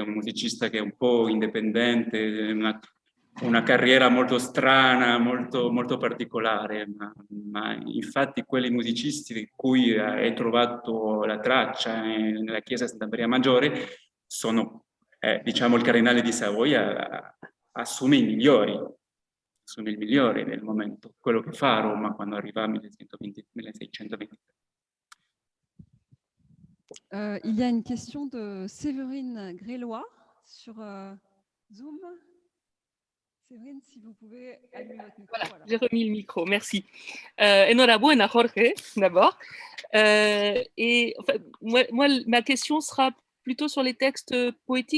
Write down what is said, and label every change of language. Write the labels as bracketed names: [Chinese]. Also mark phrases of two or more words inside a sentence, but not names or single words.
[Italian] un musicista che è un po' indipendente, una carriera molto strana, molto, molto particolare, ma infatti quelli musicisti di cui hai trovato la traccia nella chiesa Santa Maria Maggiore sono, diciamo, il cardinale di Savoia assume il migliore nel momento, quello che fa a Roma quando arriva nel 1623. [French] Il y a une question de Séverine Grélois sur Zoom. Séverine, si vous pouvez allumer votre micro. Voilà, j'ai remis le micro, merci. Enhorabuena, Jorge, d'abord. Et enfin, moi, ma question sera plutôt sur les textes poétiques.